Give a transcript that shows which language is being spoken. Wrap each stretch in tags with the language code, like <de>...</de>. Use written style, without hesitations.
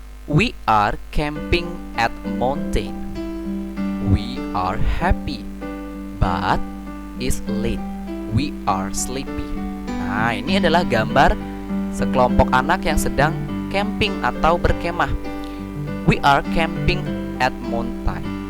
<en>We are camping at mountain. We are happy, but it's late. We are sleepy.</en> <id>Nah, ini adalah gambar sekelompok anak yang sedang camping atau berkemah.</id> <en>We are camping at mountain.</en>